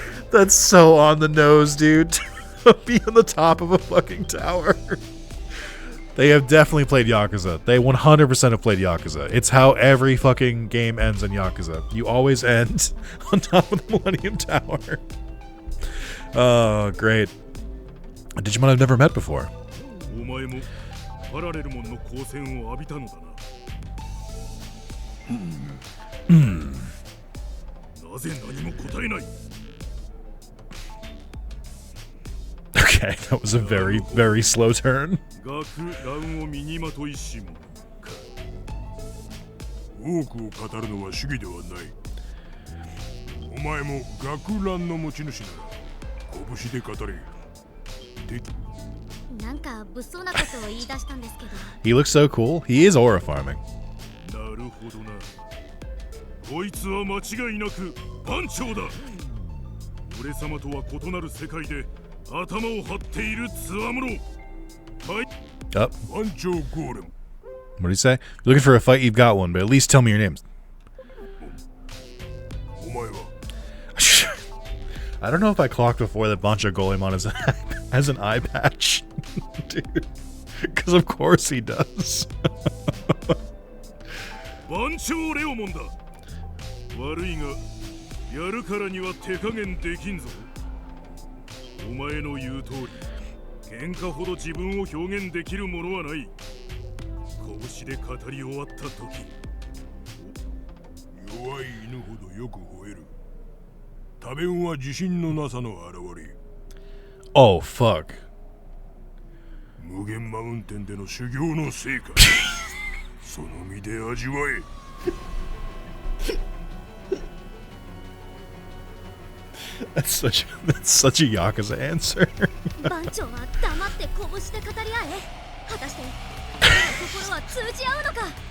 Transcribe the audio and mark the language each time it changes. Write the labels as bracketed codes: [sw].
[en] That's so on the nose, dude. Be on the top of a fucking tower. They have definitely played Yakuza. They 100% have played Yakuza. It's how every fucking game ends in Yakuza. You always end on top of the Millennium Tower. Oh, great. A Digimon I've never met before. [ja] お前もパラレルモンの光線を浴びたのだな。なぜ何も答えない。 [en] Okay, that was a very, very slow turn. [ja] GAKU-RAN を身にまといしもか。多くを語るのは主義ではない。お前もGAKU-RAN の持ち主なら拳で語れ。なんか物騒なことを言い出したんですけど。 [en] He looks so cool. He is aura farming. [ja] なるほどな。こいつは間違いなく番長だ。俺様とは異なる世界で頭を張っているつわもの。はい。 [en] Oh, [ja] 番長ゴーレム。 [en] what did he say? You're looking for a fight, you've got one, but at least tell me your names. [ja] お前は [en] I don't know if I clocked before that Bancho Goemon has an eye patch. Dude. Because of course he does. [ja] 番長レオモンだ。悪いがやるからには手加減できんぞ。お前の言う通り喧嘩ほど自分を表現できるものはない。拳で語り終わった時、弱い犬ほどよく吠える。多弁は自信のなさの表れ。 [en] Oh, fuck. [ja] 無限マウンテンでの修行の成果その身で味わえ。 [en] That's such a Yakuza answer. [ja] 番長は黙って拳で語り合え。果たして心は通じ合うのか。